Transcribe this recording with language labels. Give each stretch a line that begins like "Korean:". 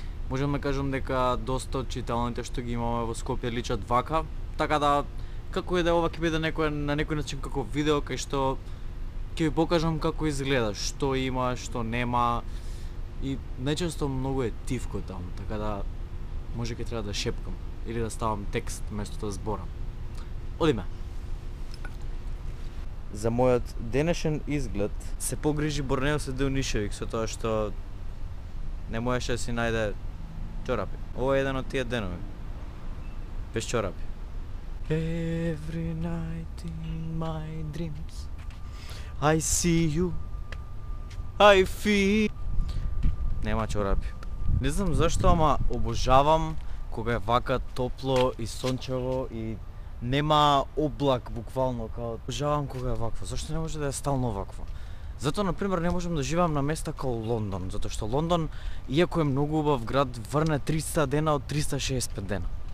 Macedonian: Можам да кажам дека доста од читалните што ги имаме во Скопје личат вака, така да како и да ова ќе биде на некој начин како видео кај што ќе ви покажам како изгледа, што има, што нема и најчесто многу е тивко таму, така да може ќе треба да шепкам или да ставам текст место да зборам. Одиме. За мојот денешен изглед се погрижи Борнеос Деунишевик со тоа што не можеше да си најде чорапи. Ова е еден од тие денови. Без чорапи.
English: Every night in my dreams I see you I feel.
Macedonian: Нема чорапи. Не знам зашто, ама обожавам кога е вака топло и сончево и нема облак буквално, као обожавам кога е вакво. Зашто не може да е стално вакво? Затоа, например, не можам да живеам на места као Лондон, затоа што Лондон, иако е многу убав град, врне 300 дена од 365 дена.